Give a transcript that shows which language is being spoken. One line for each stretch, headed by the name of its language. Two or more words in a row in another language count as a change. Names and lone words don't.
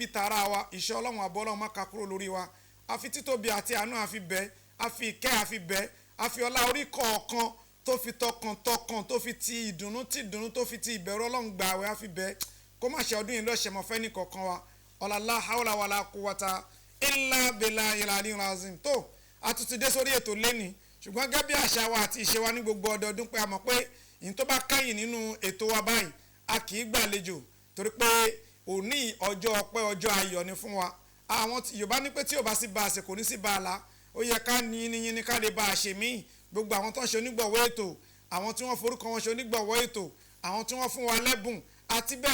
Yoruba: tara wa ìṣẹ́ ọlọ́run àbọ̀ ọlọ́run má ka kúrò lórí wa àfi títóbi àti àánú àfi bẹ́ẹ̀ àfi ìkẹ́ àfi bẹ́ẹ̀ àfi ọlá orí kọ̀ọ̀kan tó fi tọkàntọkàn tó fi ti ìdùnnú tó fi ti ìbẹ̀rù ọlọ́run gbà àwẹ̀ àfi bẹ́ẹ̀ kó má ṣe ọdún yìí lọ́ṣẹ̀ mọ́ fẹ́ni kọ̀ọ̀kan wa ọ̀làlá
Arabic: حول ولا قوة إلا بالله العلي العظيم
Yoruba: tó àtúntì dé sórí ètò lẹ́ni ṣùgbọ́n gẹ́gẹ́ bí àṣà wa àti ìṣe wa ní gbogbo ọdọọdún pé a mọ̀ pé ìyìn tó bá kẹ́yìn nínú ètò wa báyìí a kì í gbàlejò torí pé òní ọjọ́ ọpẹ́ ọjọ́ ayọ̀ ni fún wa àwọn Yorùbá ní pé tí ò bá sí bá a ṣe kò ní sí bá a la ó yẹ ká ní yín ní ká lè bá a ṣe míì gbogbo àwọn tó ń ṣe onígbọ̀wọ́ ètò àwọn tí wọ́n forúkọ wọn ṣe onígbọ̀wọ́ ètò àwọn tí wọ́n fún wa lẹ́bùn àti